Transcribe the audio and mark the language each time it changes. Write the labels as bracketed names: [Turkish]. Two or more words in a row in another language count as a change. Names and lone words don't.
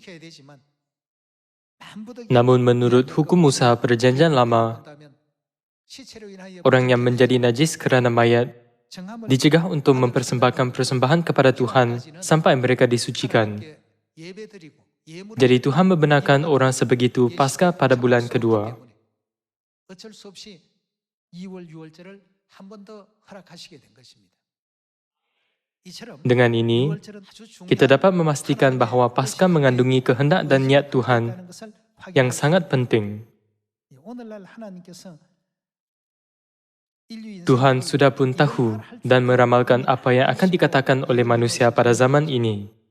[Malay] Namun menurut hukum Musa Perjanjian Lama, orang yang menjadi najis kerana mayat dicegah untuk mempersembahkan persembahan kepada Tuhan sampai mereka disucikan. Jadi Tuhan membenarkan orang sebegitu Paskah pada bulan kedua. [Korean] 어쩔 수 없이 2월 6월절을 한 번 더 허락하시게 된 것입니다. [Malay] Dengan ini, kita dapat memastikan bahwa Paskah mengandungi kehendak dan niat Tuhan yang sangat penting. Tuhan sudah pun tahu dan meramalkan apa yang akan dikatakan oleh manusia pada zaman ini.